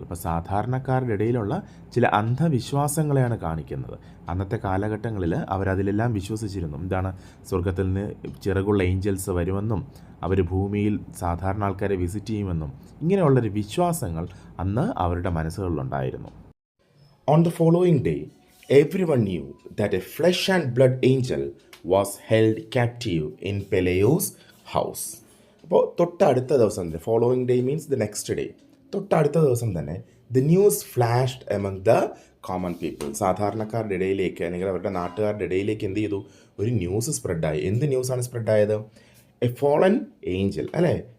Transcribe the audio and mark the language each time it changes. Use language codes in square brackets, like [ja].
[ml] അപ്പോൾ സാധാരണക്കാരുടെ ഇടയിലുള്ള ചില അന്ധവിശ്വാസങ്ങളെയാണ് കാണിക്കുന്നത്. അന്നത്തെ കാലഘട്ടങ്ങളിൽ അവരതിലെല്ലാം വിശ്വസിച്ചിരുന്നു. എന്താണ്? സ്വർഗത്തിൽ നിന്ന് ചിറകുള്ള ഏഞ്ചൽസ് വരുമെന്നും അവർ ഭൂമിയിൽ സാധാരണ ആൾക്കാരെ വിസിറ്റ് ചെയ്യുമെന്നും ഇങ്ങനെയുള്ളൊരു വിശ്വാസങ്ങൾ അന്ന് അവരുടെ മനസ്സുകളിലുണ്ടായിരുന്നു. [en] On the following day, everyone knew that a flesh and blood angel was held captive in Peleo's house. [ml] അപ്പോൾ തൊട്ടടുത്ത ദിവസം തന്നെ, [en] following day means the next day, [ml] തൊട്ടടുത്ത ദിവസം തന്നെ [en] The news flashed among the common people. [ml] സാധാരണക്കാരുടെ ഇടയിലേക്ക് അല്ലെങ്കിൽ അവരുടെ നാട്ടുകാരുടെ ഇടയിലേക്ക് എന്ത് ചെയ്തു? ഒരു ന്യൂസ് സ്പ്രെഡായി. എന്ത് ന്യൂസാണ് സ്പ്രെഡായത്? [en] a fallen angel, [ml] അല്ലേ?